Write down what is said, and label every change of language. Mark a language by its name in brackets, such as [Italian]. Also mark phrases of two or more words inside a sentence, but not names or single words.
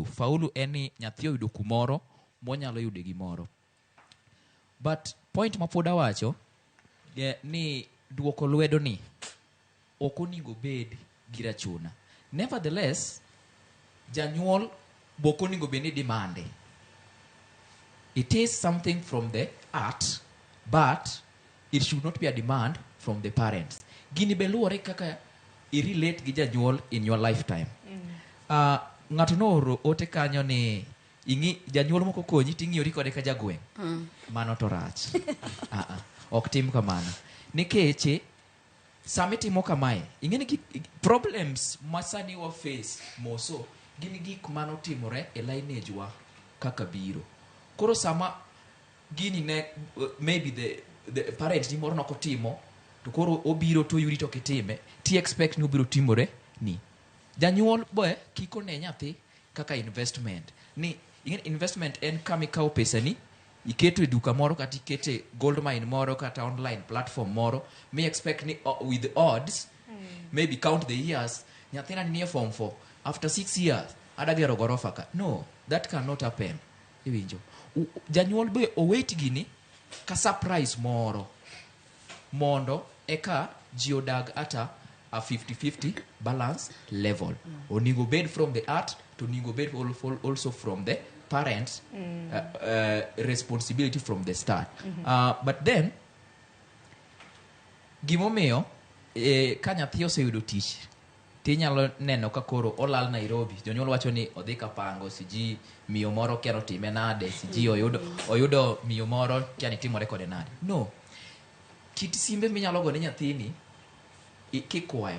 [Luo (Kenya and Tanzania)] Faulu en ni nyathi oyudo kumoro monyalo yude gimoro. But point ma pod awacho ni duoko lwedo ni ok onego bed gi rachuna. Nevertheless, janyuol bok onego bed ni demande. [English] It is something from the art, but it should not be a demand from the parents. [Luo (Kenya and Tanzania)] Gini beluore kaka i-relate gi janyuol [English] in your lifetime. [Luo (Kenya and Tanzania)] Ng'ato nooro ote kanyo ni janyuol moko konyi ting'iyori kode ka jagweng'. Mano to rach. Ok tim kamano. Nikech sama itimo kamae, ing'eni problems ma sani wa face moso gin gik manotimore e lineage wa kaka biro. Koro sama gini ne [English] maybe the parent [Luo (Kenya and Tanzania)] ni moro nokotimo to koro obiro to yuri to kitime ti expect ni obiro timore ni janyuol boy kiko ne nyathi kaka investment ni investment en kama ikawo pesa ni iketo e duka moro kata iketo e gold mine moro kata [English] online platform [Luo (Kenya and Tanzania)] moro me expect ni [English] with the odds maybe count the years [Luo (Kenya and Tanzania)] nyathina ni form 4 [English] after 6 years [Luo (Kenya and Tanzania)] adagero gorofa ka. [English] No, that cannot happen. [Luo (Kenya and Tanzania)] Iwinjo janyuol be owait gini ka surprise moro mondo eka ji odag ata a 50-50 [English] balance level. [Luo (Kenya and Tanzania)] Onego bed [English] from the art [Luo (Kenya and Tanzania)] to onego bed [English] also from the parents responsibility from the start. [Luo (Kenya and Tanzania)] But then gimomiyo ka nyathi oseyudo tich tinyalo neno ka koro olal Nairobi. Jonyuol wacho ni odhi kapango siji miyo moro kiano time nade siji oyudo miyo moro kiani timore kode nade. [English] No. [Luo (Kenya and Tanzania)] Kit simbe minyalo go ne nyathini kikwayo.